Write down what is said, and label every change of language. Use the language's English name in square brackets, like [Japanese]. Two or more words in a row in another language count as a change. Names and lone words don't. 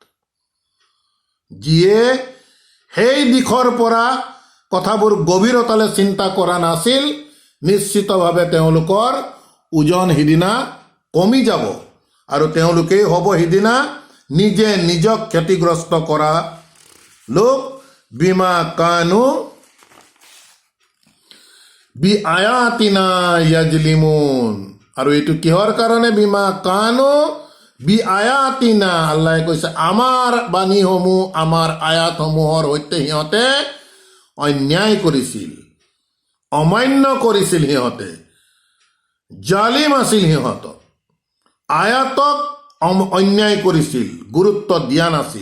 [Assamese] যিয়ে সেই দিশৰ পৰা কথাবোৰ গভীৰতালৈ চিন্তা কৰা নাছিল, নিশ্চিতভাৱে তেওঁলোকৰ ওজন সিদিনা কমি যাব আৰু তেওঁলোকেই হ'ব সিদিনা নিজে নিজক ক্ষতিগ্ৰস্ত কৰা লোক। [Arabic] بما كانوا بآياتنا يظلمون, [Assamese] আৰু এইটো কিহৰ কাৰণে? [Arabic] بما كانوا بآياتنا, [Assamese] আল্লাহে কৈছে আমাৰ বাণীসমূহ, আমাৰ আয়াতসমূহৰ সৈতে সিহঁতে অন্যায় কৰিছিল, অমান্য কৰিছিল, সিহঁতে জালিম আছিল, সিহঁত আয়াতক অন্যায় কৰিছিল, গুৰুত্ব দিয়া নাছিল।